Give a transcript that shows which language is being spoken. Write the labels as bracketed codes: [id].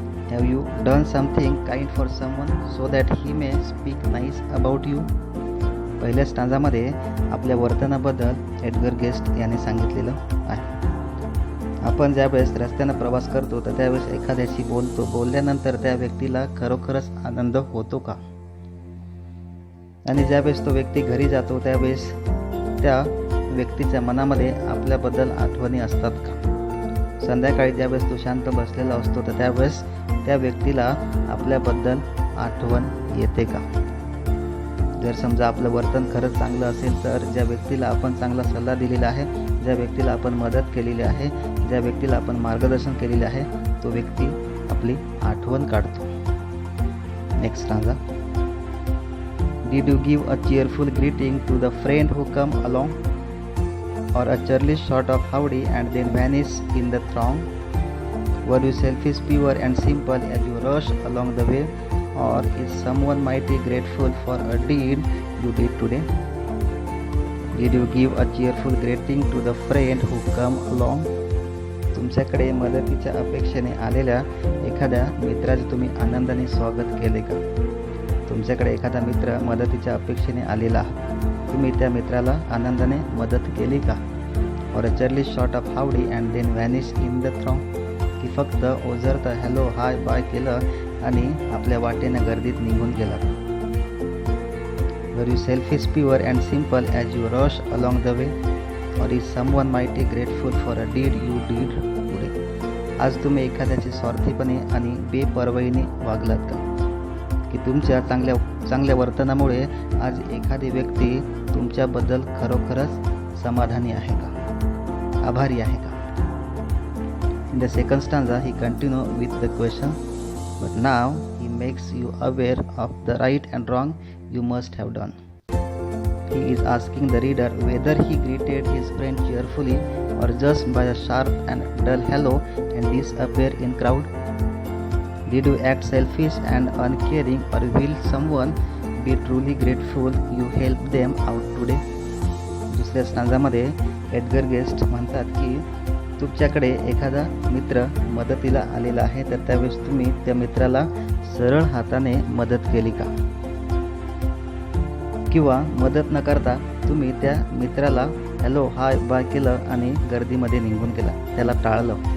[en] Have you done something kind for someone so that he may speak nice about you? [mr] पहिल्या स्टांजामध्ये आपल्या वर्तनाबद्दल Edgar guest यांनी सांगितलेलं आहे. आपण ज्यावेळेस रस्त्यानं प्रवास करतो तर त्यावेळेस एखाद्याशी बोलतो. बोलल्यानंतर त्या व्यक्तीला खरोखरच आनंद होतो का. आणि ज्यावेळेस तो व्यक्ती घरी जातो त्यावेळेस त्या व्यक्तीच्या मनामध्ये आपल्याबद्दल आठवणी असतात का. संध्याकाळी ज्यावेळेस तो शांत बसलेला असतो तर त्यावेळेस त्या व्यक्तीला आपल्याबद्दल आठवण येते का. जर समजा आपलं वर्तन खरंच चांगलं असेल तर ज्या व्यक्तीला आपण चांगला सल्ला दिलेला आहे, ज्या व्यक्तीला आपण मदत केलेली आहे, ज्या व्यक्तीला आपण मार्गदर्शन केलेले आहे तो व्यक्ती आपली आठवण काढतो. [en] Next stanza. Did you give a cheerful greeting to the friend who come along? Or a churlish sort of howdy and then vanish in the throng? Were you selfish, pure and simple as you rush along the way? Or is someone mighty grateful for a deed you did today? Did you give a cheerful greeting to the friend who come along? [mr] तुमच्याकडे मदतीच्या अपेक्षेने आलेल्या एखाद्या मित्राचे तुम्ही आनंदाने स्वागत केले का. तुमच्याकडे एखादा मित्र मदतीच्या अपेक्षेने आलेला आहे, तुम्ही त्या मित्राला आनंदाने मदत केली का. [en] Or a churlish sort of howdy and then vanish in the throng. [mr] की फक्त ओझरतं हॅलो हाय बाय केलं आणि आपल्या वाटेनं गर्दीत निघून गेला. [en] Were you selfish pure and simple as you rush along the way. Or is someone mighty grateful for a deed you did today. [mr] आज तुम्ही एखाद्याचे स्वार्थीपणे आणि बेपर्वाईने वागलात का. की तुमच्या चांगल्या वर्तनामुळे आज एखादी व्यक्ती तुमच्याबद्दल खरोखरच समाधानी आहे का, आभारी आहे का. [en] In the second stanza, he continues with the question, but now he makes you aware of the right and wrong you must have done. He is asking the reader whether he greeted his friend cheerfully or just by a sharp and dull hello and disappear in crowd. Did you act selfish and uncaring, or will someone be truly grateful you helped them out today? [mr] दुसऱ्या स्टांजामध्ये Edgar guest म्हणतात की तुमच्याकडे एखादा मित्र मदतीला आलेला आहे, तर त्यावेळेस तुम्ही त्या मित्राला सरळ हाताने मदत केली का, किंवा मदत न करता तुम्ही त्या मित्राला हॅलो हाय बाय केलं आणि गर्दीमध्ये निघून गेला, त्याला टाळलं.